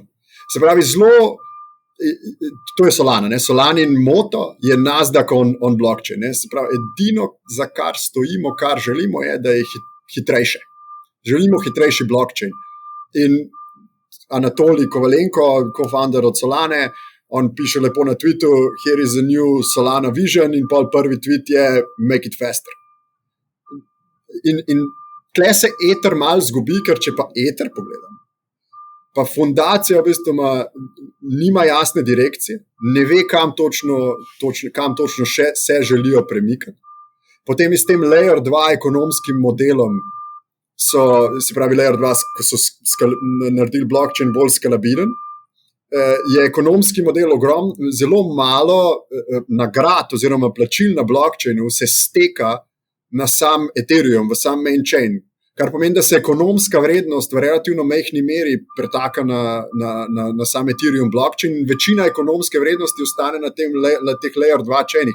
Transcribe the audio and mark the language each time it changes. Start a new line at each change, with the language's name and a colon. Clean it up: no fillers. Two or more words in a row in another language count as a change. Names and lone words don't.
Slovenian: Se pravi, to je Solana, Solanin moto je
English: Nasdaq on blockchain.
Slovenian: Se pravi, edino, za kar stojimo, kar želimo, je, da je hitrejše. Želimo hitrejši blockchain. In Anatolij Kovalenko, co-founder od Solane, on piše lepo na Twittu,
English: here is a new Solana vision,
Slovenian: in pol prvi tweet je
English: make it faster.
Slovenian: In tle se Ether malo zgubi, ker če pa Ether pogledam, pa fundacija v bistvu nima jasne direkcije, ne ve, kam točno še se želijo premikati. Potem s tem Layer 2 ekonomskim modelom se pravi Layer 2, ko so naredili blockchain bolj skalabilen, je ekonomski model zelo malo nagrad oziroma plačil na blockchainu se steka na sam Ethereum, v sam
English: main chain,
Slovenian: kar pomeni, da se ekonomska vrednost v relativno majhni meri pretaka na sam Ethereum blockchain in večina ekonomske vrednosti ostane na teh Layer 2 chainih.